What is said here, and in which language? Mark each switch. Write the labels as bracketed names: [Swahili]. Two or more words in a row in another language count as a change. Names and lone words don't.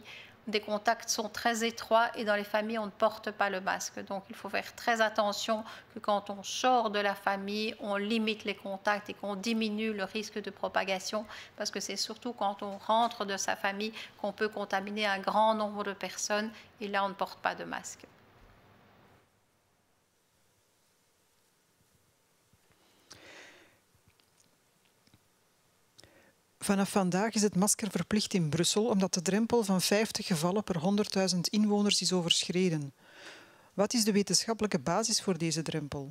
[French] Des contacts sont très étroits et dans les familles, on ne porte pas le masque. Donc, il faut faire très attention que quand on sort de la famille, on limite les contacts et qu'on diminue le risque de propagation parce que c'est surtout quand on rentre de sa famille qu'on peut contaminer un grand nombre de personnes et là, on ne porte pas de masque. [Dutch] Vanaf vandaag is het masker verplicht in Brussel omdat de drempel van 50 gevallen per 100.000 inwoners is overschreden. Wat is de wetenschappelijke basis voor deze drempel?